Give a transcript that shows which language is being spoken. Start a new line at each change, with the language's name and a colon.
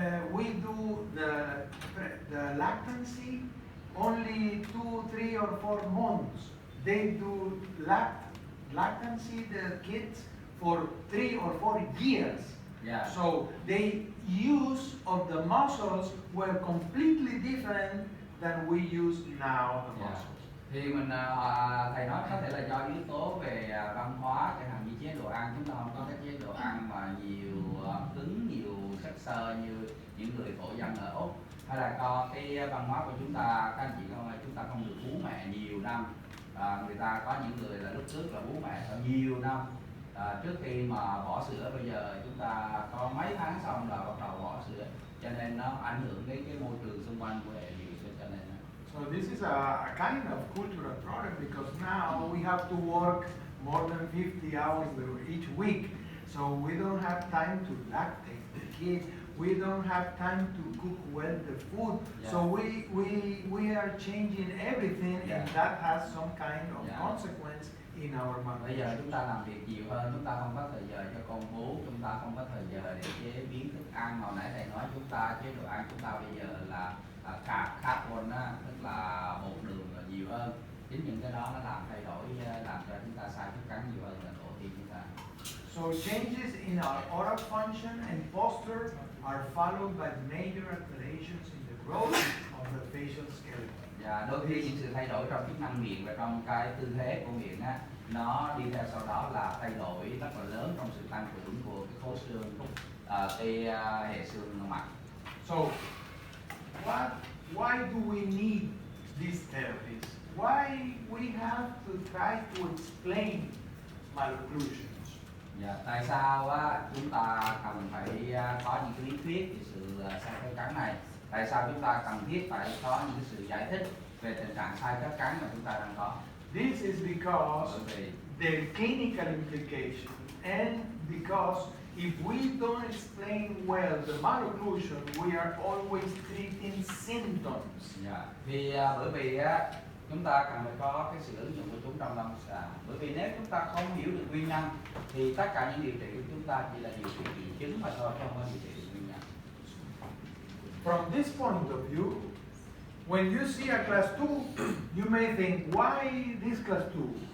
English: We do the lactancy only 2, 3, or 4 months. They do lactancy the kids for 3 or 4 years. So the use of the muscles were completely different than we use now the muscles.
Vietnamese: Thì mình thầy nói có thể là do yếu tố về văn hóa, chẳng hạn như chế độ ăn, chúng ta không có cái chế độ ăn mà nhiều cứng, nhiều chất xơ như những người thổ dân ở Úc, hay là do cái văn hóa của chúng ta, các anh chị không, chúng ta không được bú mẹ nhiều năm. Người ta có những người là lúc trước là bú mẹ ở nhiều năm trước khi mà bỏ sữa, bây giờ chúng ta có mấy tháng xong là bắt đầu bỏ sữa, cho nên nó ảnh hưởng đến cái môi trường xung quanh của hệ điều, cho nên
English: so this is a kind of cultural problem, because now we have to work more than 50 hours each week, so we don't have time to lactate the kid. We don't have time to cook well the food, so we are changing everything, and that has some kind of consequence in our malnutrition.
Vietnamese: Bây giờ chúng ta làm việc nhiều hơn, chúng ta không có thời giờ cho con bú, chúng ta không có thời giờ để chế biến thức ăn. Hồi nãy thầy nói chúng ta chế độ ăn chúng ta bây giờ là carbon á, tức là bột đường là nhiều hơn. Chính những cái đó nó làm thay đổi, làm cho chúng ta sai thức cắn nhiều hơn là tổ tiên chúng ta.
English: So changes in our oral function and posture are followed by major alterations in the growth of the facial skeleton.
Vietnamese: Và đôi khi những sự thay đổi trong chức năng miệng và trong cái tư thế của miệng á, nó đi theo sau đó là thay đổi rất là lớn trong sự tăng trưởng của cái khối xương, cái hệ xương mặt.
English: So why do we need these therapies? Why we have to try to explain malocclusions?
Vietnamese: Dạ, tại sao á, chúng ta cần phải có những cái lý thuyết về sự sai khớp cắn này? Tại sao chúng ta cần thiết phải có những cái sự giải thích về tình trạng sai khớp cắn mà chúng ta đang có?
English: This is because
Vietnamese: Bởi vì
English: the clinical implication, and because if we don't explain well the malocclusion, we are always treating symptoms.
Vietnamese: dạ, bởi vì á, chúng ta cần phải có cái sự ứng dụng của chúng trong lâm sàng. Bởi vì nếu chúng ta không hiểu được nguyên nhân thì tất cả những điều trị của chúng ta chỉ là điều trị triệu chứng mà thôi, không có điều trị được nguyên nhân.
English: From this point of view, when you see a class 2, you may think, why this class 2?